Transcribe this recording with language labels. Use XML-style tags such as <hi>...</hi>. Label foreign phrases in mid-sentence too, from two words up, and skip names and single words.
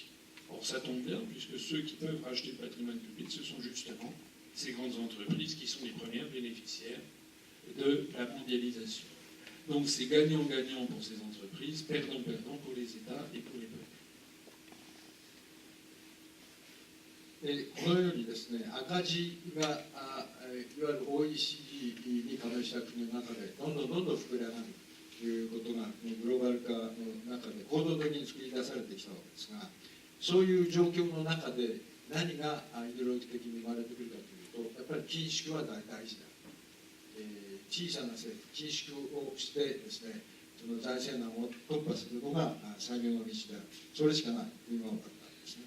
<fr>Or, ça tombe bien, puisque ceux qui peuvent racheter le patrimoine public, ce sont justement ces grandes entreprises qui sont les premières bénéficiaires de la mondialisation. Donc c'est gagnant-gagnant pour ces entreprises, perdant-perdant pour les États et pour les peuples.</fr> <ja>このようにですね、赤字がいわゆる OECD に加盟した国の中でどんどん膨れ上がるということがグローバル化の中で行動的に作り出されてきたわけですが、そういう状況の中で何がイデオロギー的に生まれてくるかというと、やっぱり緊縮は大事だ、小さな政府、緊縮をしてですね、その財政難を突破するのが最良の道である、それしかないというのが分かったんですね。</ja>